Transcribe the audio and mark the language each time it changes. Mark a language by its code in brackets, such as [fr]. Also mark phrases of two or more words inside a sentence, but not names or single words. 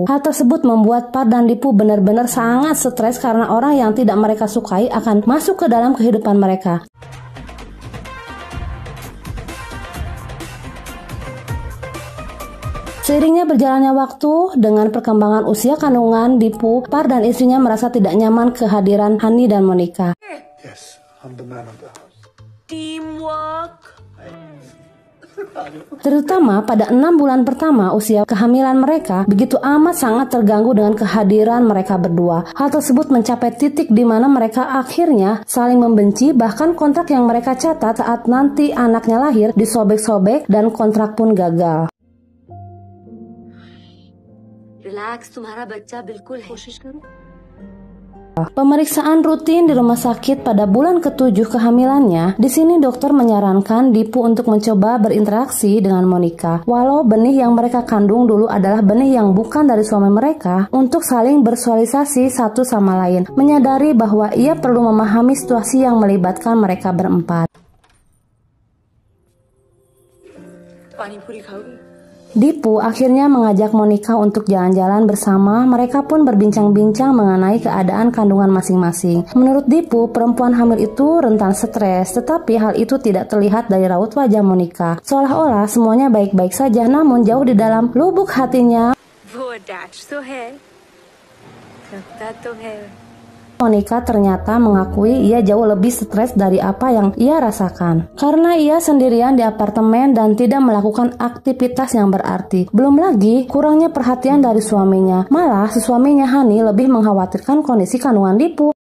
[id] Hal tersebut membuat Far dan Dipu benar-benar sangat stres karena orang yang tidak mereka sukai akan masuk ke dalam kehidupan mereka. Seiringnya berjalannya waktu, dengan perkembangan usia kandungan Dipu, Par dan istrinya merasa tidak nyaman kehadiran Hani dan Monica. [en] Yes, I'm the man of the house. Teamwork. [id] Terutama pada 6 bulan pertama usia kehamilan mereka, begitu amat sangat terganggu dengan kehadiran mereka berdua. Hal tersebut mencapai titik di mana mereka akhirnya saling membenci, bahkan kontrak yang mereka catat saat nanti anaknya lahir disobek-sobek dan kontrak pun gagal. [hi] रिलैक्स, तुम्हारा बच्चा बिल्कुल है। कोशिश करो। [id] Pemeriksaan rutin di rumah sakit pada bulan ke-7 kehamilannya. Di sini dokter menyarankan Dipu untuk mencoba berinteraksi dengan Monica. Walau benih yang mereka kandung dulu adalah benih yang bukan dari suami mereka, untuk saling bersosialisasi satu sama lain, menyadari bahwa ia perlu memahami situasi yang melibatkan mereka berempat. [hi] पानीपुरी खाओगे? [id] Dipu akhirnya mengajak Monica untuk jalan-jalan bersama. Mereka pun berbincang-bincang mengenai keadaan kandungan masing-masing. Menurut Dipu, perempuan hamil itu rentan stres, tetapi hal itu tidak terlihat dari raut wajah Monica. Seolah-olah semuanya baik-baik saja, namun jauh di dalam lubuk hatinya, [hi] वो अटैच तो है, लगता तो है. [id] Monica ternyata mengakui ia jauh lebih stres dari apa yang ia rasakan. Karena ia sendirian di apartemen dan tidak melakukan aktivitas yang berarti. Belum lagi kurangnya perhatian dari suaminya. Malah suaminya Hani lebih mengkhawatirkan kondisi kandungan Dipu.